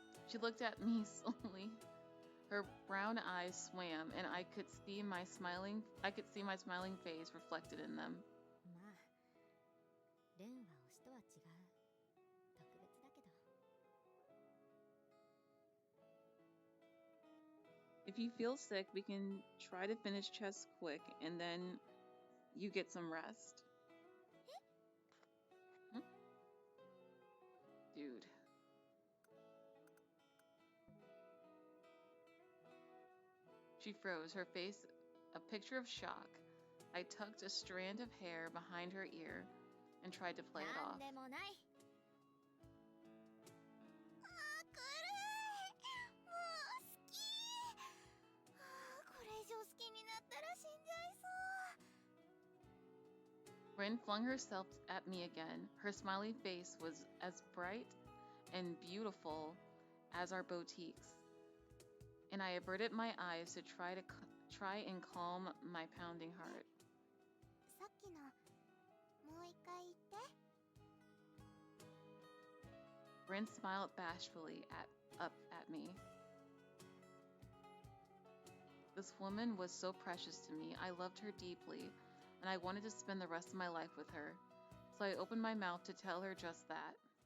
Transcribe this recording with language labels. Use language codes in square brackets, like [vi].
[en] She looked at me slowly. Her brown eyes swam, and I could see my smiling face reflected in them. [ja] まあ、レンは推しとは違う。特別だけど。 [en] If you feel sick, we can try to finish chess quick, and then you get some rest. Hmm? Dude. She froze, her face a picture of shock. I tucked a strand of hair behind her ear and tried to play it [ja] な [en] off. [ja] んでもない。あー、くるい。もう好き。あー、これ以上好きになったら死んじゃいそう。 [en] Rin flung herself at me again. Her smiley face was as bright and beautiful as our boutiques, and I averted my eyes to try and calm my pounding heart. [ja] さっきのもう一回言って。 [en] Rin smiled bashfully up at me. This woman was so precious to me. I loved her deeply, and I wanted to spend the rest of my life with her. So I opened my mouth to tell her just that.